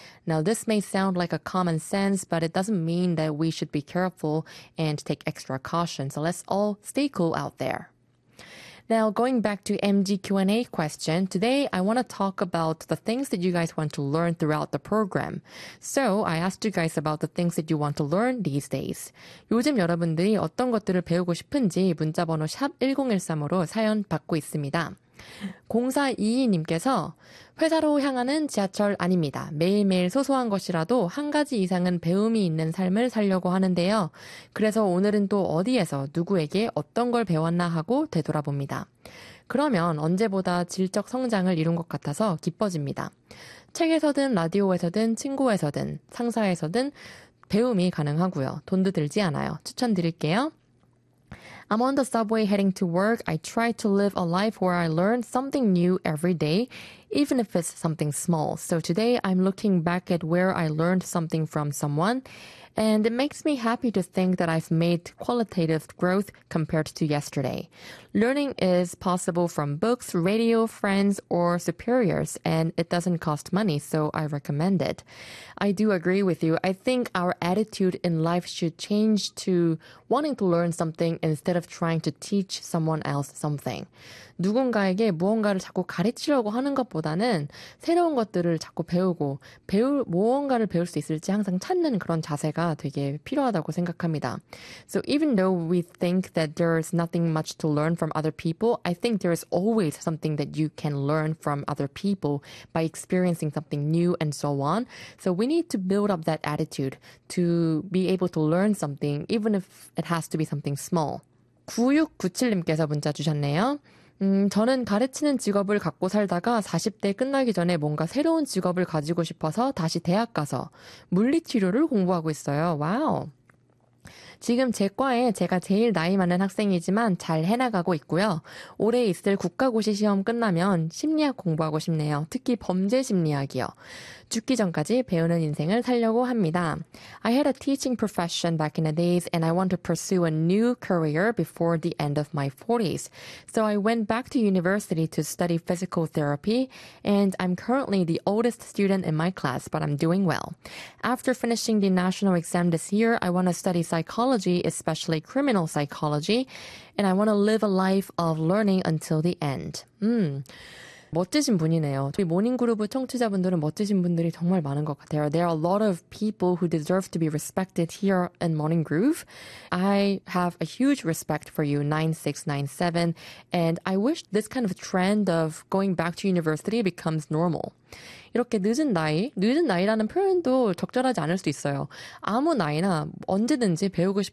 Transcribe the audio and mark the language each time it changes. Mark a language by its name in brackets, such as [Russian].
[English] Now, this may sound like a common sense, but it doesn't mean that we should be careful and take extra caution. So let's all stay cool out there. Now, going back to MG Q&A question, today I want to talk about the things that you guys want to learn throughout the program. So, I asked you guys about the things that you want to learn these days. [Korean] 요즘 여러분들이 어떤 것들을 배우고 싶은지 문자번호 샵1013으로 사연 받고 있습니다. 0422님께서 회사로 향하는 지하철 아닙니다. 매일매일 소소한 것이라도 한 가지 이상은 배움이 있는 삶을 살려고 하는데요. 그래서 오늘은 또 어디에서 누구에게 어떤 걸 배웠나 하고 되돌아봅니다. 그러면 언제보다 질적 성장을 이룬 것 같아서 기뻐집니다. 책에서든 라디오에서든 친구에서든 상사에서든 배움이 가능하고요. 돈도 들지 않아요. 추천드릴게요. [English] I'm on the subway heading to work. I try to live a life where I learn something new every day, even if it's something small. So today I'm looking back at where I learned something from someone, and it makes me happy to think that I've made qualitative growth compared to yesterday. Learning is possible from books, radio, friends, or superiors, and it doesn't cost money, so I recommend it. I do agree with you. I think our attitude in life should change to wanting to learn something instead of trying to teach someone else something. [Korean] 누군가에게 무언가를 자꾸 가르치려고 하는 것보다는 새로운 것들을 자꾸 배우고 무언가를 배울 수 있을지 항상 찾는 그런 자세가 되게 필요하다고 생각합니다. [English] So even though we think that there is nothing much to learn from other people, I think there is always something that you can learn from other people by experiencing something new and so on. So we need to build up that attitude to be able to learn something even if it has to be something small. [Korean] 9697님께서 문자 주셨네요. 저는 가르치는 직업을 갖고 살다가 40대 끝나기 전에 뭔가 새로운 직업을 가지고 싶어서 다시 대학 가서 물리치료를 공부하고 있어요. 와우! 지금 제과에 제가 제일 나이 많은 학생이지만 잘 해나가고 있고요. 올해 있을 국가고시 시험 끝나면 심리학 공부하고 싶네요. 특히 범죄 심리학이요. 죽기 전까지 배우는 인생을 살려고 합니다. [English] I had a teaching profession back in the days and I want to pursue a new career before the end of my 40s. So I went back to university to study physical therapy and I'm currently the oldest student in my class but I'm doing well. After finishing the national exam this year, I want to study psychology, especially criminal psychology, and I want to live a life of learning until the end. [Korean] 멋지신 분이네요. 저희 모닝그룹의 청취자분들은 멋지신 분들이 정말 많은 것 같아요. [English] There are a lot of people who deserve to be respected here in Morning Groove. I have a huge respect for you, 9697, and I wish this kind of trend of going back to university becomes normal. [Korean] 이렇게 늦은 나이라는 표현도 적절하지 않을 수 있어요. 아무 나이나 언제든지 배우고 싶은